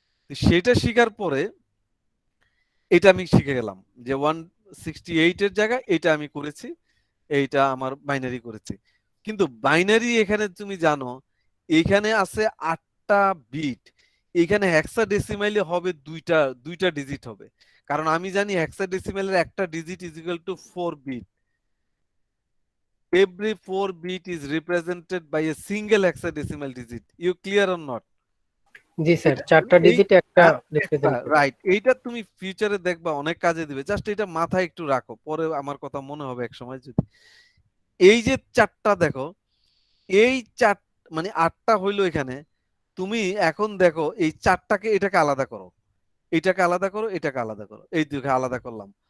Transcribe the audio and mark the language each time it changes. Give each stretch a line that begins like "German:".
Bangla: সেটা শিখার পরে এটা আমি শিখে গেলাম যে 168 এর জায়গায় এটা আমি করেছি, এইটা আমার বাইনারি করেছি। কিন্তু বাইনারি এখানে তুমি জানো এখানে আছে 8টা বিট। এখানে হেক্সাডেসিমালে হবে দুইটা দুইটা ডিজিট হবে, কারণ আমি জানি হেক্সাডেসিমালের একটা digit
English: Is equal to 4 bit. Every 4 bit is represented by a single hexadecimal digit. You clear or not?
Bangla: G sir, এটা 4টা এই ডিজিটে একটা একটা রিপ্রেজেন্ট করে। রাইট, এইটা তুমি ফিউচারে দেখবা অনেক কাজে দিবে। জাস্ট এটা মাথায় একটু রাখো, পরে আমার কথা মনে হবে এক সময় যদি। এই যে 4টা দেখো, এই 4 মানে 8টা হইলো এখানে। তুমি এখন দেখো এই 4টাকে এটাকে আলাদা করো, এটাকে আলাদা করো, এটাকে আলাদা করো। এই দুটোকে আলাদা করলাম।